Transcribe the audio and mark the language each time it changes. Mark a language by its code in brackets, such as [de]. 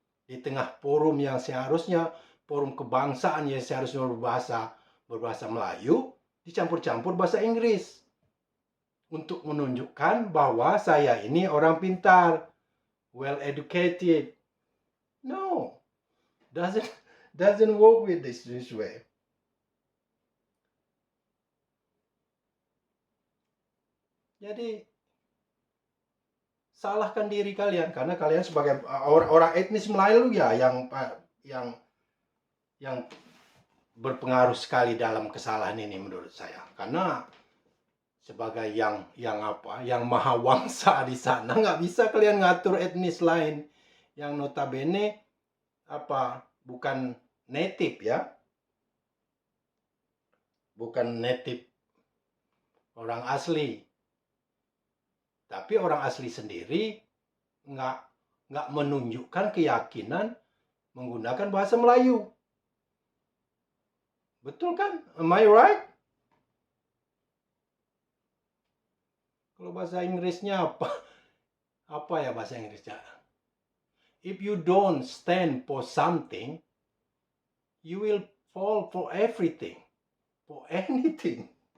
[id] Di tengah forum yang seharusnya forum kebangsaan yang seharusnya berbahasa Melayu, dicampur-campur bahasa Inggris. Untuk menunjukkan bahwa saya ini orang pintar, [en] well educated. No, doesn't work with this way. [id] Jadi salahkan diri kalian karena kalian sebagai orang etnis Melayu ya yang berpengaruh sekali dalam kesalahan ini menurut saya. Karena sebagai yang maha wangsa di sana, nggak bisa kalian ngatur etnis lain yang notabene bukan native ya, bukan native orang asli, tapi orang asli sendiri nggak menunjukkan keyakinan menggunakan bahasa Melayu. Betul kan? [en] Am I right? [id] Kalau bahasa Inggrisnya apa ya bahasa Inggrisnya? [en] If you don't stand for something, you will fall for everything, for anything.